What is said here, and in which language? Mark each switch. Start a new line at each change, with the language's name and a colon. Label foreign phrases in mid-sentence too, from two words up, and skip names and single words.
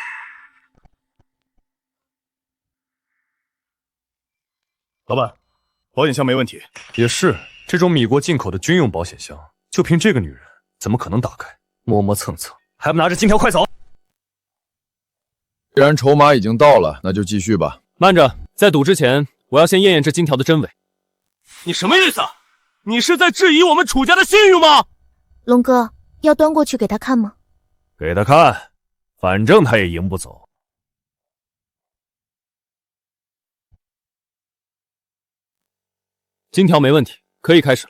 Chinese: 老闆，保險箱沒問題。也是，這種米國進口的軍用保險箱，就憑這個女人，怎麼可能打開？磨磨蹭蹭，還不拿着金條快走！既然籌碼已經到了，那就繼續吧。慢着，在賭之前，我要先驗驗這金條的真偽。你什麼意思？你是在質疑我們楚家的信譽嗎？龍哥。要端過去給他看嗎？給他看，反正他也贏不走。金條沒問題，可以開始了。